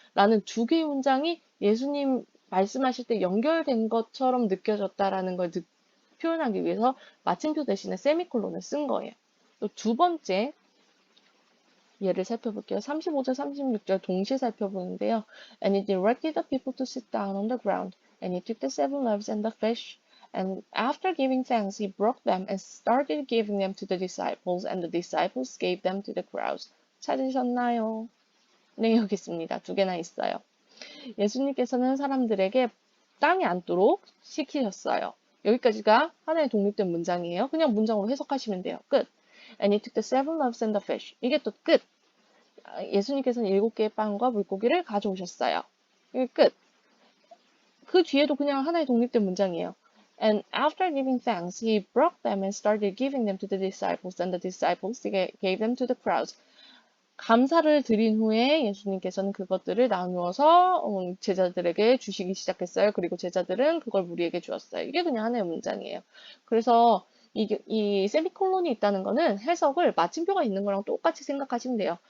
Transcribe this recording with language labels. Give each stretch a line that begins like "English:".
Korean: 라는 두 개의 문장이 예수님 말씀하실 때 연결된 것처럼 느껴졌다라는 걸 표현하기 위해서 마침표 대신에 세미콜론을 쓴 거예요. 또 두 번째 예를 살펴볼게요. 35절, 36절 동시에 살펴보는데요.
English: And he directed the people to sit down on the ground. And he took the 7 loaves and the fish. And after giving thanks, he broke them and started giving them to the disciples. And the disciples gave them to the crowds.
Korean: 찾으셨나요? 네, 여기 있습니다. 두 개나 있어요. 예수님께서는 사람들에게 땅에 앉도록 시키셨어요. 여기까지가 하나의 독립된 문장이에요. 그냥 문장으로 해석하시면 돼요. 끝.
English: And he took the 7 loaves and the fish.
Korean: 이게 또 끝. 예수님께서는 7개의 빵과 물고기를 가져오셨어요. 이게 끝. 그 뒤에도 그냥 하나의 독립된 문장이에요.
English: And after giving thanks, he broke them and started giving them to the disciples, and the disciples gave them to the crowds.
Korean: 감사를 드린 후에 예수님께서는 그것들을 나누어서 제자들에게 주시기 시작했어요. 그리고 제자들은 그걸 무리에게 주었어요. 이게 그냥 하나의 문장이에요. 그래서 이 세미콜론이 있다는 거는 해석을 마침표가 있는 거랑 똑같이 생각하시면 돼요.